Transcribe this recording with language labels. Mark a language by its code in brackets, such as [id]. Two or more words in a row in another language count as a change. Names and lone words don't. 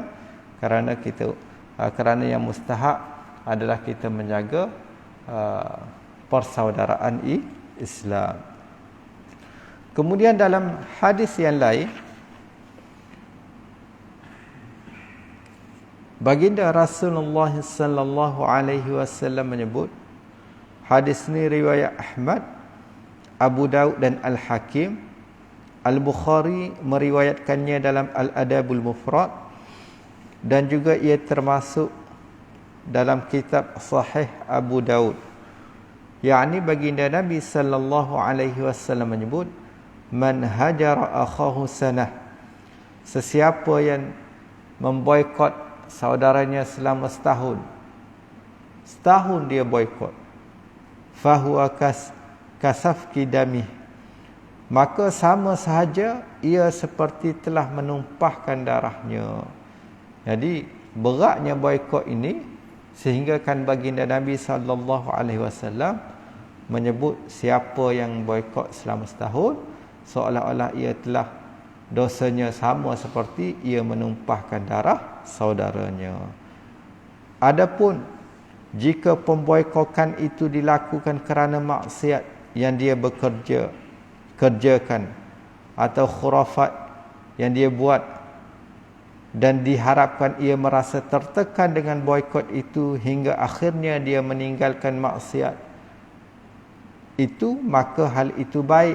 [ms] Kerana yang mustahak adalah kita menjaga persaudaraan Islam. Kemudian dalam hadis yang lain, baginda Rasulullah [ar] صلى الله عليه وسلم [ms] menyebut, hadis ini riwayat Ahmad, Abu Daud dan Al-Hakim. Al-Bukhari meriwayatkannya dalam Al-Adabul Mufrad, dan juga ia termasuk dalam kitab Sahih Abu Daud. Yakni baginda Nabi [ar] صلى الله عليه وسلم [ms] menyebut, [ar] من هجر أخاه سنة, [ms] sesiapa yang memboikot saudaranya selama setahun dia boikot, [ar] فهو كسفك دمه, [ms] maka sama sahaja ia seperti telah menumpahkan darahnya. Jadi beratnya boikot ini sehingga kan baginda Nabi [ar] صلى الله عليه وسلم [ms] menyebut siapa yang boikot selama setahun, seolah-olah ia telah dosanya sama seperti ia menumpahkan darah saudaranya. Adapun jika pemboikotan itu dilakukan kerana maksiat yang dia bekerja kerjakan atau khurafat yang dia buat dan diharapkan ia merasa tertekan dengan boikot itu hingga akhirnya dia meninggalkan maksiat itu, maka hal itu baik.